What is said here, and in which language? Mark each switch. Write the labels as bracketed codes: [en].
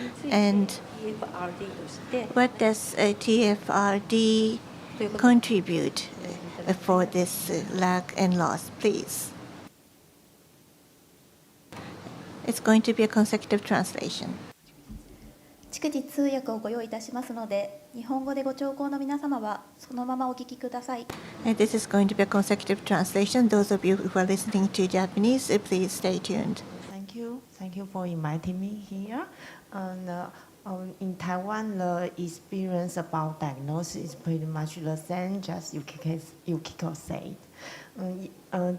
[en] And [ja] TFRD として [en] what does TFRD contribute for this lag and loss, please? It's going to be a consecutive translation. [ja] 逐次通訳をご用意いたしますので、日本語でご聴講の皆様はそのままお聞きください。 [en] And this is going to be a consecutive translation. Those of you who are listening to Japanese, please stay tuned. Thank you. Thank you for inviting me here. And in Taiwan, the experience about diagnosis is pretty much the same, just Yukiko said.